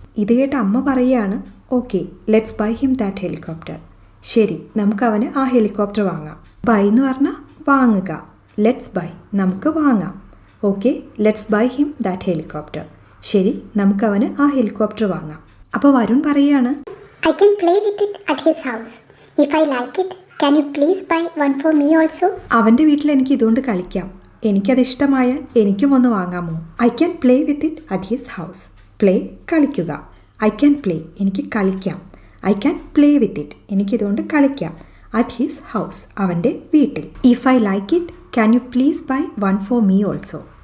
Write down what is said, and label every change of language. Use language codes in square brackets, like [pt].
[ml] ഇത് കേട്ട് അമ്മ പറയുകയാണ്, [en] Okay, let's buy him that helicopter. [ml] ശരി, നമുക്ക് അവന് ആ ഹെലികോപ്റ്റർ വാങ്ങാം. ബൈ എന്ന് പറഞ്ഞാൽ വാങ്ങുക. [en] let's buy, [ml] നമുക്ക് വാങ്ങാം. [en] Okay, let's buy him that helicopter. [ml] ശരി, നമുക്ക് അവന് ആ ഹെലികോപ്റ്റർ വാങ്ങാം. അപ്പോൾ വരുൺ പറയാണ്, [en] I can play with it at his house. If I like it, can you please buy one for me also? [ml] അവൻ്റെ വീട്ടിൽ എനിക്ക് ഇതുകൊണ്ട് കളിക്കാം. എനിക്കത് ഇഷ്ടമായാൽ എനിക്കും ഒന്ന് വാങ്ങാമോ. [en] I can play with it at his house. Play, കളിക്കുക. I can play, [ml] എനിക്ക് കളിക്കാം. [en] I can play with it, [ml] എനിക്കിതുകൊണ്ട് കളിക്കാം. [en] at his house, [ml] അവൻ്റെ വീട്ടിൽ. [en] If I like it, can you please buy one for me also.